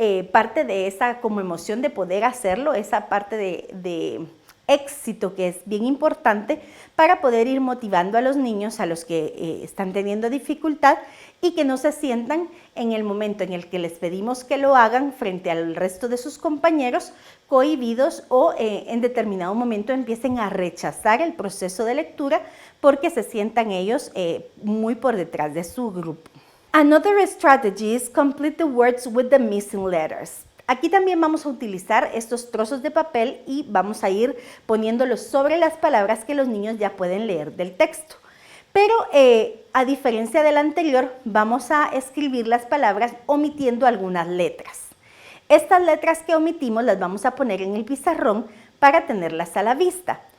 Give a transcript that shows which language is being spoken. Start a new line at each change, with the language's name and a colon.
Spanish: parte de esa como emoción de poder hacerlo, esa parte de éxito que es bien importante para poder ir motivando a los niños, a los que están teniendo dificultad y que no se sientan en el momento en el que les pedimos que lo hagan frente al resto de sus compañeros cohibidos o en determinado momento empiecen a rechazar el proceso de lectura porque se sientan ellos muy por detrás de su grupo.
English: Another strategy is complete the words with the missing letters.
Spanish: Aquí también vamos a utilizar estos trozos de papel y vamos a ir poniéndolos sobre las palabras que los niños ya pueden leer del texto. Pero a diferencia del anterior, vamos a escribir las palabras omitiendo algunas letras. Estas letras que omitimos las vamos a poner en el pizarrón para tenerlas a la vista.